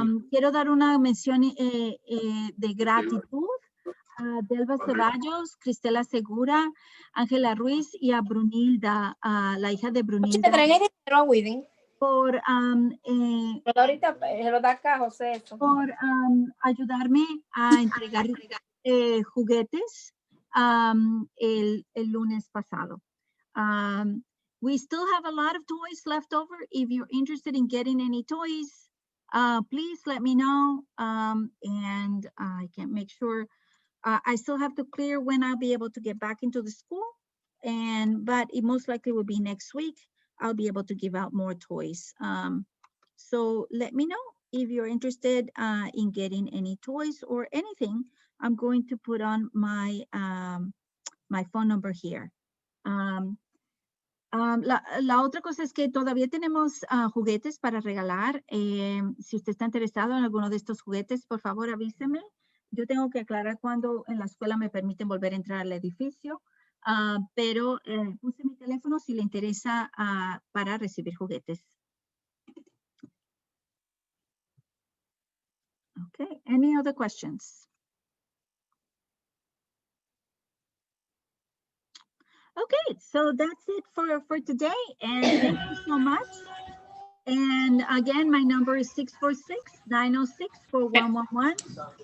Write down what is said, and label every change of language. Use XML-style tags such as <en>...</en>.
<es>Quiero dar una mención de gratitud a Delva Ceballos, Cristela Segura, Ángela Ruiz y a Brunilda, a la hija de Brunilda. Por, ahorita se lo da acá, José. Eso. Por ayudarme a entregar juguetes el lunes pasado.</es> <en>We still have a lot of toys left over. If you're interested in getting any toys, please let me know, and I can make sure. I still have to clear when I'll be able to get back into the school, but it most likely will be next week. I'll be able to give out more toys. So let me know if you're interested in getting any toys or anything. I'm going to put on my my phone number here.</en> <es>La otra cosa es que todavía tenemos juguetes para regalar. Si usted está interesado en alguno de estos juguetes, por favor avíseme. Yo tengo que aclarar cuándo en la escuela me permiten volver a entrar al edificio, pero puse mi teléfono si le interesa para recibir juguetes.</es> <en>Okay, any other questions? Okay, so that's it for today, and thank you so much. And again, my number is 646-906-4111.</en>